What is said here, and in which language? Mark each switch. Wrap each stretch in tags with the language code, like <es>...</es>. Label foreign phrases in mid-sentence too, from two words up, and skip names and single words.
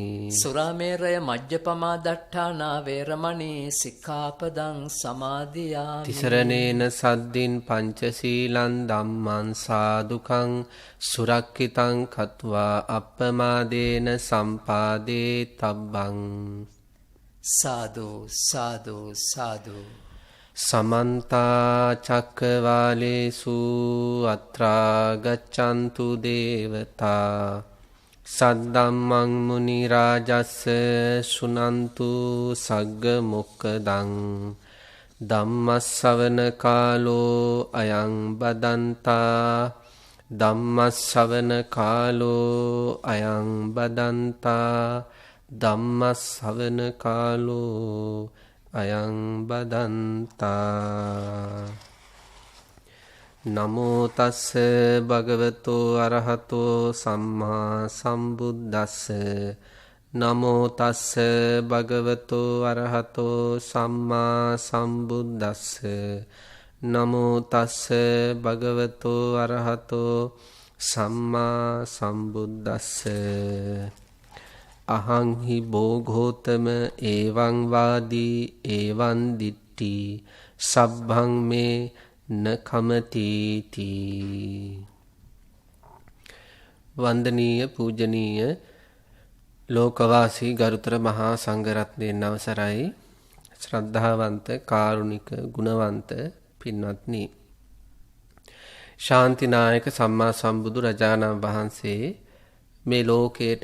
<pi>සුරාමේරය මජ්ජපමා දට්ඨානා වේරමණී සික්ඛාපදං සමාදියාමි. තිසරණේන සද්දින් පංචශීලං ධම්මං සාදුකං සුරක්ඛිතං කତ୍වා අප්පමාදේන සම්පාදේ තබ්බං. සාදු සාදු සාදු. සමන්ත චක්කවාලේසු අත්‍රා ගච්ඡන්තු දේවතා සද්දම්මං මුනි රාජස්ස සුනන්තු සග්ග මොක්ඛදං. ධම්මස්සවන කාලෝ අයං බදන්තා. ධම්මස්සවන කාලෝ අයං බදන්තා. ධම්මස්සවන කාලෝ අයං බදන්තා. නමෝ තස්ස භගවතෝ අරහතෝ සම්මා සම්බුද්දස්ස. නමෝ තස්ස භගවතෝ අරහතෝ සම්මා සම්බුද්දස්ස නමෝ තස්ස භගවතෝ අරහතෝ සම්මා සම්බුද්දස්ස අහං හි බෝඝෝතම එවං වාදී එවං දිට්ඨි සබ්බං මේ නකමති තී.</pi> <si>වන්දනීය පූජනීය ලෝකවාසී ගරුතර මහා සංඝරත්නයන් අවසරයි. ශ්‍රද්ධාවන්ත කාරුණික ගුණවන්ත පින්වත්නි, ශාන්තිනායක සම්මා සම්බුදු රජාණන් වහන්සේ මේ ලෝකයට</si>